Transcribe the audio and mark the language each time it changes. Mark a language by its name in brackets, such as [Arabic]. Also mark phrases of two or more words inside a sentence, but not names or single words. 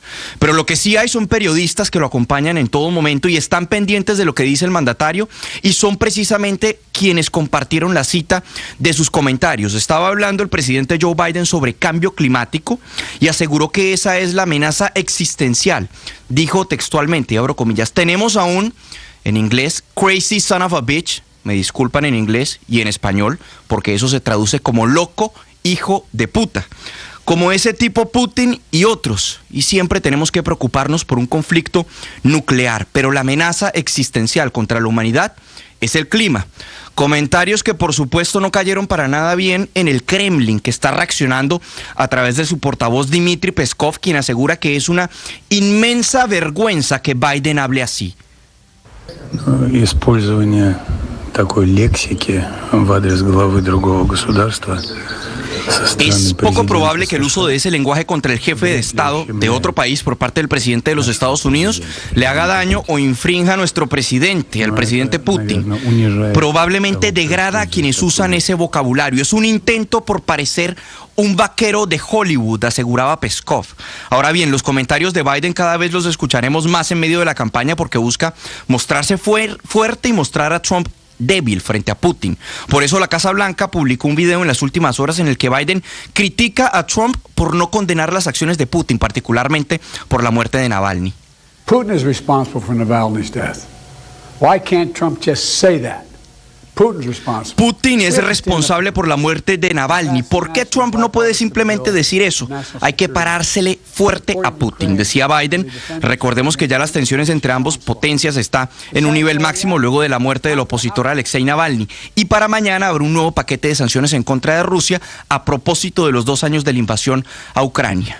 [Spanish] Pero lo que sí hay son periodistas que lo acompañan en todo momento y están pendientes de lo que dice el mandatario y son precisamente quienes compartieron la cita de sus comentarios. Estaba hablando el presidente Joe Biden sobre cambio climático y aseguró que esa es la amenaza existencial. Dijo textualmente, y abro comillas, tenemos aún, en inglés, [English] crazy son of a bitch, [Spanish] me disculpan en inglés y en español, porque eso se traduce como loco hijo de puta. Como ese tipo Putin y otros, y siempre tenemos que preocuparnos por un conflicto nuclear, pero la amenaza existencial contra la humanidad es el clima. Comentarios que por supuesto no cayeron para nada bien en el Kremlin, que está reaccionando a través de su portavoz Dmitry Peskov, quien asegura que es una inmensa vergüenza que Biden hable así. [Russian] Использование такой лексики в адрес главы другого государства. [Spanish] Es poco probable que el uso de ese lenguaje contra el jefe de Estado de otro país por parte del presidente de los Estados Unidos le haga daño o infrinja a nuestro presidente, al presidente Putin. Probablemente degrada a quienes usan ese vocabulario. Es un intento por parecer un vaquero de Hollywood, aseguraba Peskov. Ahora bien, los comentarios de Biden cada vez los escucharemos más en medio de la campaña porque busca mostrarse fuerte y mostrar a Trump débil frente a Putin. Por eso la Casa Blanca publicó un video en las últimas horas en el que Biden critica a Trump por no condenar las acciones de Putin, particularmente por la muerte de Navalny. [English] Putin is responsible for Navalny's death. Why can't Trump just say that? [Spanish] Putin es responsable por la muerte de Navalny. ¿Por qué Trump no puede simplemente decir eso? Hay que parársele fuerte a Putin, decía Biden. Recordemos que ya las tensiones entre ambas potencias están en un nivel máximo luego de la muerte del opositor Alexei Navalny. Y para mañana habrá un nuevo paquete de sanciones en contra de Rusia a propósito de los 2 años de la invasión a Ucrania.